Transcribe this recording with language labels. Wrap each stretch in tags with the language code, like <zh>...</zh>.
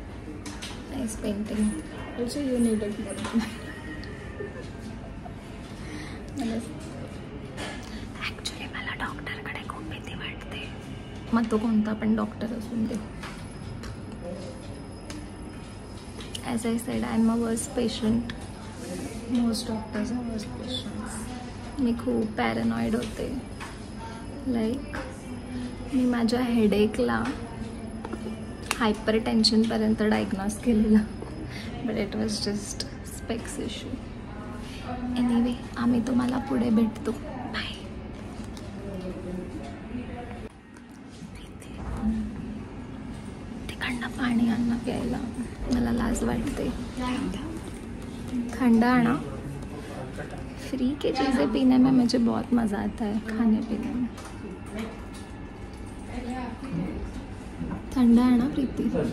<en>Nice painting. Also you need it more.</en> <mr>Actually मला डॉक्टरकडे खूप भीती वाटते. मग तो कोणता पण डॉक्टर असून दे.</mr> <en>As I said, I'm a worse patient. Most doctors are worst patients.</en> <mr>मी खूप पॅरानॉइड होते. लाईक मी माझ्या हेडेकला हायपर टेन्शनपर्यंत डायग्नोज केलेलं.</mr> <en>But it was just specs issue. Anyway</en> <mr>आम्ही तुम्हाला पुढे भेटतो.</mr> <en>Bye.</en> <mr>तिकडनं पाणी आणणं प्यायला मला लाज वाटते. ठंडा आणा.</mr> <hi>फ्री के चीज़ें पीने में मुझे बहुत मज़ा आता है. खाने पीने में ठंडा है ना प्रीति.</hi>